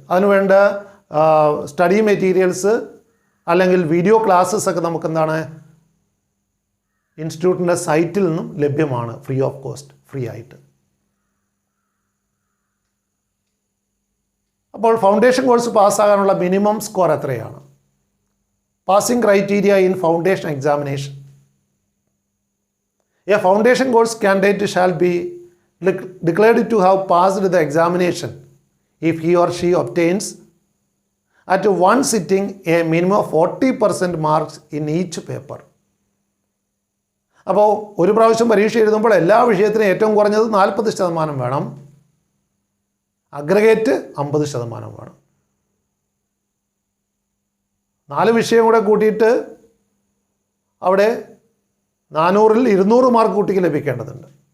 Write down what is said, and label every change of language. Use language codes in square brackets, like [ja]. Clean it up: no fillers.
[ml] അതിനുവേണ്ട study materials അല്ലെങ്കിൽ video classes ഒക്കെ നമുക്കെന്താണ് ഇൻസ്റ്റിറ്റ്യൂട്ടിൻ്റെ സൈറ്റിൽ നിന്നും ലഭ്യമാണ്, ഫ്രീ ഓഫ് കോസ്റ്റ്, ഫ്രീ ആയിട്ട്. അപ്പോൾ ഫൗണ്ടേഷൻ കോഴ്സ് പാസ്സാകാനുള്ള മിനിമം സ്കോർ എത്രയാണ്? Passing criteria in foundation examination. [en] a foundation course candidate shall be [ml] declared to have passed the examination if he or she obtains at one sitting a minimum of 40% marks in each paper. അപ്പോൾ ഒരു പ്രാവശ്യം പരീക്ഷ എഴുതുമ്പോൾ എല്ലാ വിഷയത്തിനും ഏറ്റവും കുറഞ്ഞത് 40% വേണം, അഗ്രഗേറ്റ് 50% വേണം. 4 വിഷയം കൂടെ കൂട്ടിയിട്ട് അവിടെ 400-ൽ 200 മാർക്ക് കുട്ടിക്ക് ലഭിക്കേണ്ടതുണ്ട്.